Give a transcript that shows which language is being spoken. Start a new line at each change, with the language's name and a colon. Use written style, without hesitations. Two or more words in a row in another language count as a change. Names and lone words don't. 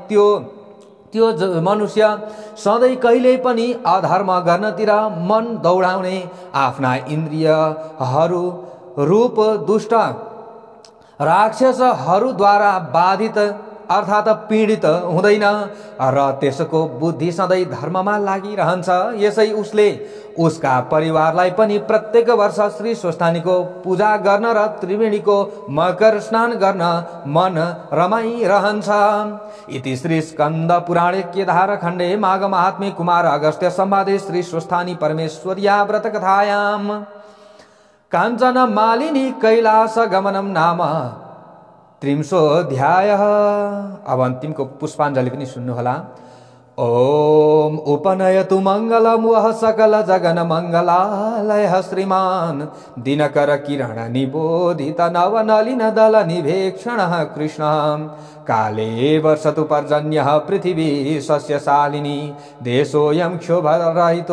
Nepali: त्यो मनुष्य सधैँ कहिल्यै पनि अधर्म गर्नतिर मन दौडाउने, आफ्ना इन्द्रियहरू रूप दुष्ट राक्षसहरूद्वारा बाधित अर्थात् पीडित हुँदैन र त्यसको बुद्धि सधैँ धर्ममा लागिरहन्छ। यसै उसले उसका परिवारलाई पनि प्रत्येक वर्ष श्री स्वस्थानीको पूजा गर्न र त्रिवेणीको मकर स्नान गर्न मन रमाइरहन्छ।
Sanskrit: इति श्री स्कन्द पुराणे केदार खण्डे माघ महात्म्ये कुमार अगस्त्य संवादे श्री स्वस्थानी परमेश्वर्या व्रत कथायाम काञ्चन मालिनी कैलास गमनम नाम 30
Nepali: अब अन्तिमको पुष्पाञ्जलि पनि सुन्नुहोला।
Sanskrit: ओम उपनयतु मङ्गलम् वः सकल जगन मङ्गलालयः श्रीमान् दिनकर किरण निबोधित नवनलिन दल निभेक्षणः कृष्णः काले वर्षतु पर्जन्यः पृथिवी सस्यशालिनी देशोऽयं क्षोभरहितो